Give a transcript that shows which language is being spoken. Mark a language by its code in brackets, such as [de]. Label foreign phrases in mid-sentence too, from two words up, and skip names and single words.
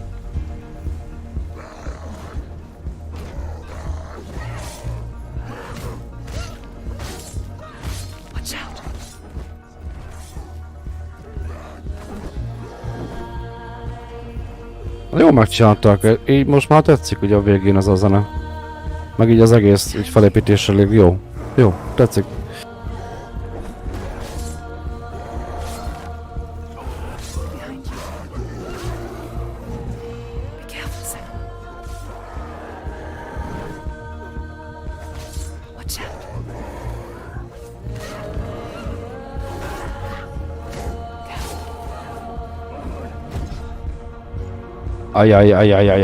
[en] Watch out! [hu] Jó megcsinálták, így most már tetszik ugye a végén ez a zene. Meg így az egész így felépítéssel elég jó. Jó, tetszik. [en] Behind you. Be careful, Sam. Watch out. Ajajajajajaj.